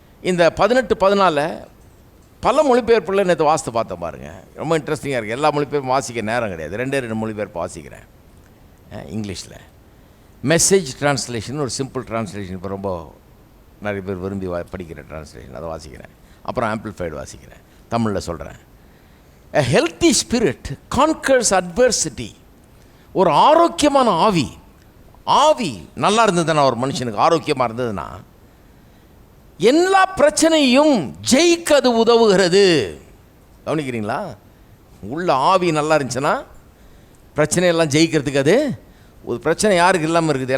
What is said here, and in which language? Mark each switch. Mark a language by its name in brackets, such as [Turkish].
[Tamil] இந்த 18:14 பல மொழிபெயர்ப்புள்ள நேற்று வாசித்து பார்த்தேன் பாருங்கள். ரொம்ப இன்ட்ரெஸ்டிங்காக இருக்குது. எல்லா மொழிபெயர்ப்பும் வாசிக்க நேரம் கிடையாது. 2 மொழிபெயர்ப்பு வாசிக்கிறேன். இங்கிலீஷில் மெசேஜ் டிரான்ஸ்லேஷன், ஒரு சிம்பிள் டிரான்ஸ்லேஷன் இப்போ ரொம்ப நிறைய பேர் விரும்பி படிக்கிற டிரான்ஸ்லேஷன், அதை வாசிக்கிறேன். அப்புறம் ஆம்பிளிஃபைடு வாசிக்கிறேன். தமிழில் சொல்கிறேன். [English] A healthy spirit conquers adversity. [Tamil] ஒரு ஆரோக்கியமான ஆவி நல்லா இருந்ததுன்னா, ஒரு மனுஷனுக்கு ஆரோக்கியமாக இருந்ததுன்னா எல்லா பிரச்சனையும் ஜெயிக்க அது உதவுகிறது. கவனிக்கிறீங்களா? உள்ள ஆவி நல்லா இருந்துச்சுன்னா பிரச்சனையெல்லாம் ஜெயிக்கிறதுக்கு அது ஒரு பிரச்சனை யாருக்கு இல்லாமல் இருக்குது?